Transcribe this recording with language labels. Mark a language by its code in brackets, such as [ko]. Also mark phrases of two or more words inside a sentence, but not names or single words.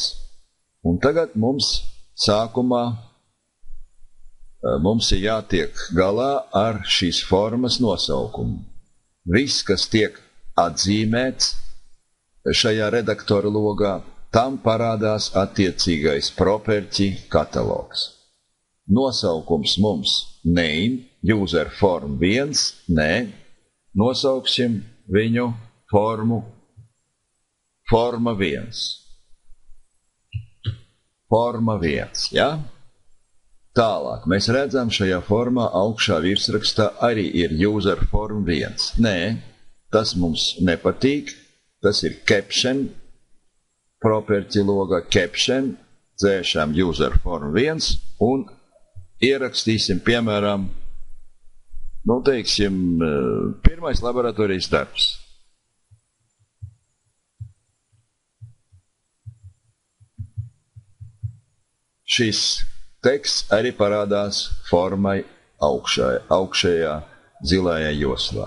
[lv] Un tagad mums sākumā ir jātiek galā ar šīs formas nosaukumu. Viss, kas tiek atzīmēts šajā redaktora logā, tam parādās attiecīgais property katalogs. Nosaukums mums [en] name, user form 1, [lv] nē, nosauksim viņu formu forma 1. Forma 1, ja? Tālāk, mēs redzam šajā formā augšā virsrakstā arī ir [en] user form 1. [lv] Nē, tas mums nepatīk, tas ir caption, property loga caption, dzēšam [en] user form 1 [lv] un ierakstīsim, piemēram, pirmais laboratorijas darbs. Šis teksts arī parādās formai augšējā zilajā joslā.